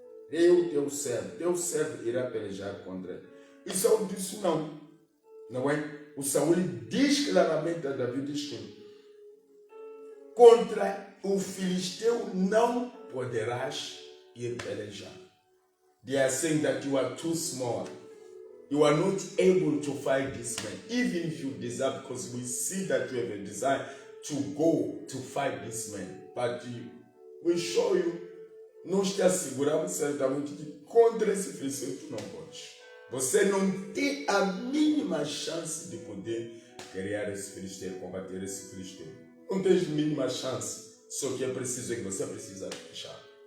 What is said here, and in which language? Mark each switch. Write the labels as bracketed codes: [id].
[pt] Eu, teu servo irá pelejar contra ele. E Saul disse não é? O Saul diz claramente a Davi, diz que contra o filisteu não poderás ir pelejar. [en] They are saying that you are too small. You are not able to fight this man. Even if you desire, because we see that you have a desire to go to fight this man. But we show you, [pt] nós te asseguramos certamente que contra esse filisteu tu não podes. Você não tem a mínima chance de poder criar esse filisteu, combater esse filisteu. Não tens a mínima chance. Só que é preciso que você precisa fechar.